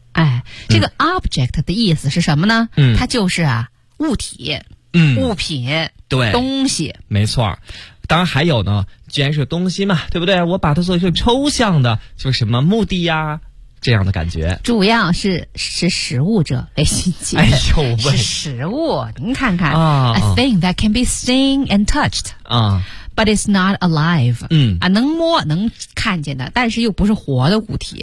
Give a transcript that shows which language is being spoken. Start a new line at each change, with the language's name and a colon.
Chinese: 哎，这个 object 的意思是什么呢？它就是啊物体，物品，对，东西，没错。当然还有呢，既然是东西嘛，对不对？我把它做一个抽象的，就是什么目的呀，这样的感觉。主要是识时务者为俊杰。哎呦喂，识时务，您看看、啊、
English: A thing that can be seen and touched 啊， But it's not alive. 嗯
Chinese: 啊，能摸能看见的，但是又不是活的物体